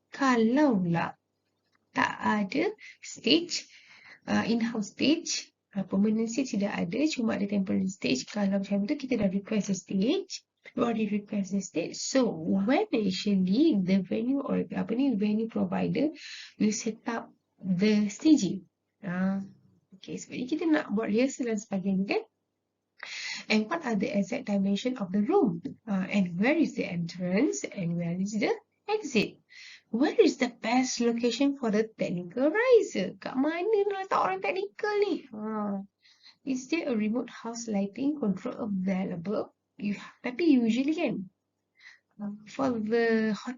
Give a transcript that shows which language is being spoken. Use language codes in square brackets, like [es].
[ms] Kalaulah tak ada stage, [en] in-house stage, permanent stage [ms] tidak ada, cuma ada temporary stage. Kalau macam tu, kita dah [en] request a stage. You already request the stage. So, when actually the venue or venue provider will set up the staging? [ms] Okay, sebenarnya kita nak buat rehearsal dan sebagainya kan? [en] And what are the exact dimension of the room? And where is the entrance? And where is the exit? Where is the best location for the technical riser? [ms] Kat mana nak letak orang technical ni? [en] Is there a remote house lighting control available? [ms] Tapi usually kan, [en] for the